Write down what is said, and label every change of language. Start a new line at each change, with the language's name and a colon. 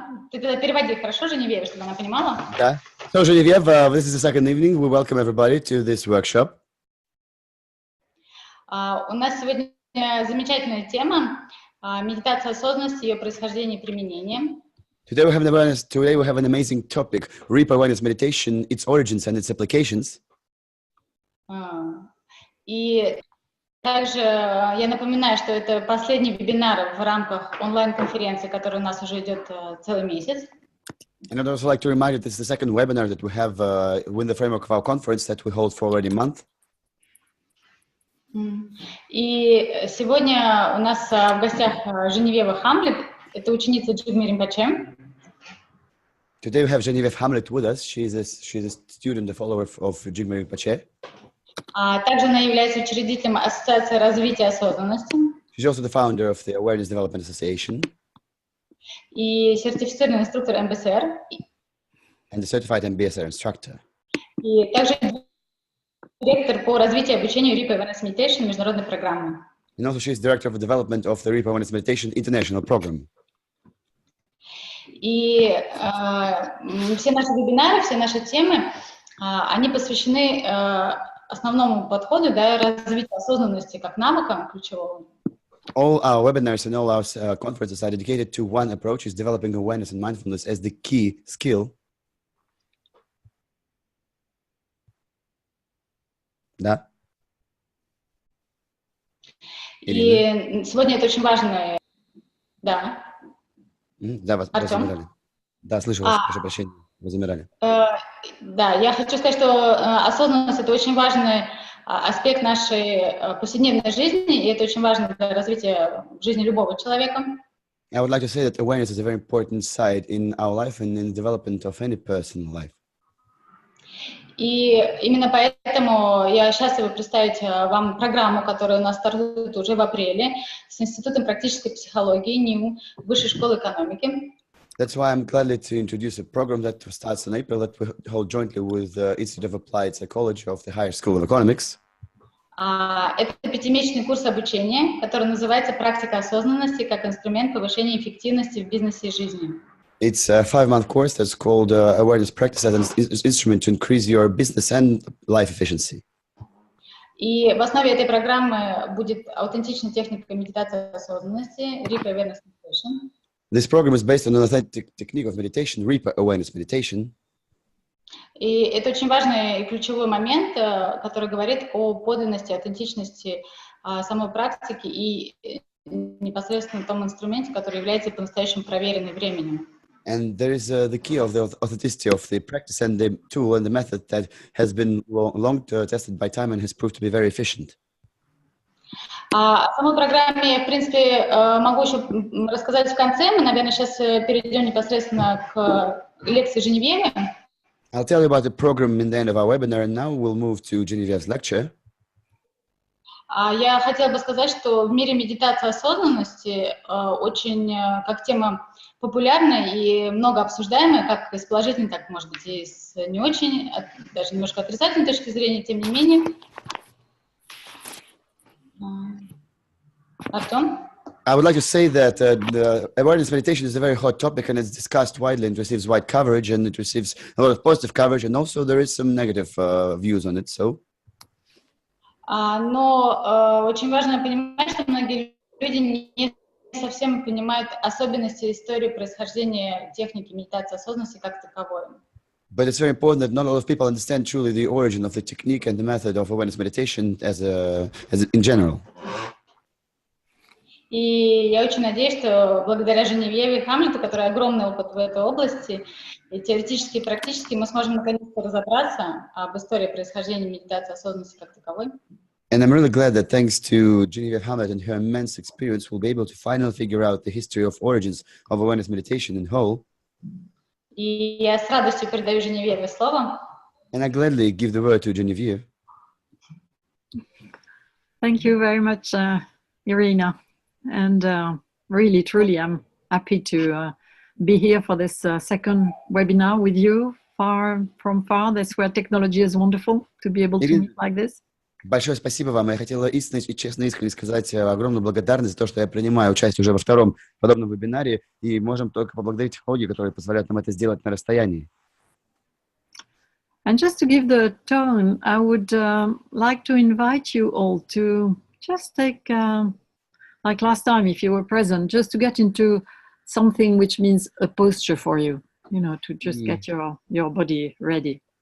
Russian: ты тогда переводи, хорошо, Женевьеве, чтобы она понимала? Да.
English: So, Genevieve, this is the second evening. We welcome everybody to this workshop.
Russian: У нас сегодня замечательная тема медитация осознанности, ее происхождение и применение.
English: Today we have an amazing topic: Reaper awareness meditation, its origins and its applications.
Russian: И также я напоминаю, что это последний вебинар в рамках онлайн-конференции, которая у нас уже идет целый месяц.
English: And I'd also like to remind you this is the second webinar that we have within the framework of our conference that we hold for already a month.
Russian: И сегодня у нас в гостях Женевьева Хамлет, это ученица Джигмы Ринпоче.
English: Today we have Genevieve Hamlet with us. She's a student, a follower of Jigme Rinpoche.
Russian: Также она является учредителем Ассоциации развития осознанности.
English: She's also the founder of the Awareness Development Association.
Russian: И сертифицированный инструктор МБСР.
English: And the certified MBSR instructor.
Russian: И также директор по развитию и обучению Reaper Awareness Meditation международной программы.
English: And also she's director of the development of the Reaper Awareness Meditation International Program.
Russian: И все наши вебинары, все наши темы, они посвящены основному подходу, да, развитию осознанности как навыка ключевого.
English: All our webinars and all our conferences are dedicated to one approach: is developing awareness and mindfulness as the key skill.
Russian: Да. И сегодня это очень важно. Да. Да, вас замирали. Да, слышу вас, прошу прощения, вы замирали. Да, я хочу сказать, что осознанность — это очень важный аспект нашей повседневной жизни, и это очень важно для развития жизни любого человека.
English: I would like to say that awareness is a very important side in our life and in the development of any person's life.
Russian: И именно поэтому я счастлива представить вам программу, которая у нас стартует уже в апреле с Институтом практической психологии НИУ Высшей школы экономики.
English: That's why I'm glad to introduce a program that starts in April that we hold jointly with the Institute of Applied Psychology of the Higher School of Economics.
Russian: Это пятимесячный курс обучения, который называется «Практика осознанности как инструмент повышения эффективности в бизнесе и жизни».
English: It's a 5-month course that's called Awareness Practice as an instrument to increase your business and life efficiency.
Russian: И в основе этой программы будет аутентичная техника медитации осознанности, Reaper Awareness Meditation.
English: This program is based on an authentic technique of meditation, Reaper Awareness Meditation.
Russian: И это очень важный и ключевой момент, который говорит о подлинности, аутентичности самой практики и непосредственно том инструменте, который является по-настоящему проверенным временем.
English: And there is the key of the authenticity of the practice and the tool and the method that has been long tested by time and has proved to be very efficient.
Russian: О самой программе я, в принципе, могу еще рассказать в конце. Мы, наверное, сейчас перейдем непосредственно к лекции Женевьеве.
English: I'll tell you about the program in the end of our webinar, and now we'll move to Genevieve's lecture.
Russian: Я хотела бы сказать, что в мире медитации осознанности очень как тема популярная и много обсуждаемая, как с положительной, так, может быть, и с не очень, даже немножко отрицательной точки зрения, тем не менее. Артем?
English: I would like to say that the awareness meditation is a very hot topic and it's discussed widely and receives wide coverage and it receives a lot of positive coverage and also there is some negative views on it. So.
Russian: Но очень важно понимать, что многие люди не совсем понимают особенности истории происхождения техники медитации осознанности как таковой.
English: But it's very important that not a lot of people understand truly the origin of the technique and the method of awareness meditation as in general.
Russian: И я очень надеюсь, что благодаря Женевьеве и Хамлету, который огромный опыт в этой области, и теоретически, и практически, мы сможем наконец-то разобраться об истории происхождения медитации осознанности как таковой.
English: And I'm really glad that thanks to Genevieve Hamlet and her immense experience, we'll be able to finally figure out the history of origins of awareness meditation in whole.
Russian: И я с радостью передаю Женевьеве слово.
English: And I gladly give the word to Genevieve. Thank you very much, Irina. And really, truly, I'm happy to be here for this second webinar with you, far from far. That's where technology is wonderful, to be able to meet like this.
Russian: Большое спасибо вам. Я хотела истинно и честно, искренне сказать огромную благодарность за то, что я принимаю участие уже во втором подобном вебинаре, и можем только поблагодарить технологии, которые позволяют нам это сделать на расстоянии.
English: And just to give the tone, I would like to invite you all to just take, like last time, if you were present, just to get into something which means a posture for you, to just get your body ready.